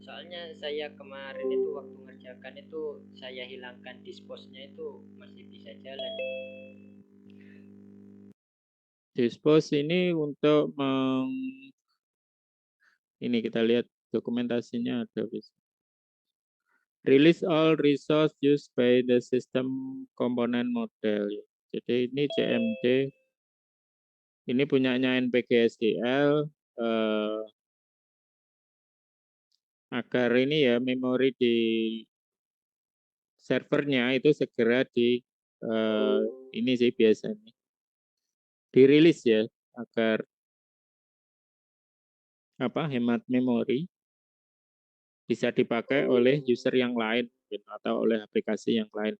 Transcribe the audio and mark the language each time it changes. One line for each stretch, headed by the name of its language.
Indonesian: Soalnya saya kemarin itu waktu ngerjakan itu saya hilangkan dispose-nya itu masih bisa jalan. Dispose ini untuk ini kita lihat dokumentasinya ada bisa.
English: Release all resource used by the system component model.
Indonesian: Jadi ini CMD, ini punyanya NPGSDL, agar ini ya memori di servernya itu segera di ini sih biasanya dirilis ya, agar hemat memori bisa dipakai oleh user yang lain atau oleh aplikasi yang lain.